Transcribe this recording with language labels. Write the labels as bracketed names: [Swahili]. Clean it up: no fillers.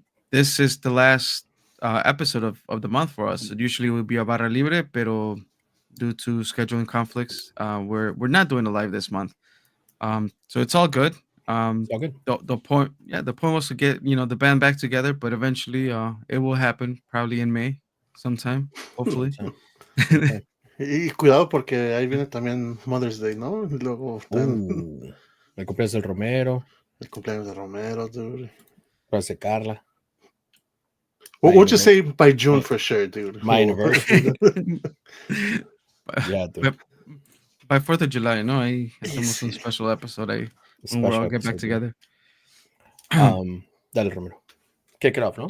[English] This is the last episode of the month for us. It usually would be a barra libre, pero due to scheduling conflicts, we're not doing a live this month. So it's all good. It's all good. The point was to get the band back together, but eventually it will happen probably in May sometime, hopefully. Okay. [Spanish] Y cuidado porque ahí viene también Mother's Day, ¿no? Y luego El cumpleaños del Romero, el cumpleaños de Romero, dude. cumpleaños de Carla. [English] What would you say by June for sure, dude? My anniversary. Yeah, dude. By 4th of July, no, [Spanish] ahí hacemos un [English] special episode ahí. When we'll all get back together. Dale, Romero. Kick it off, no?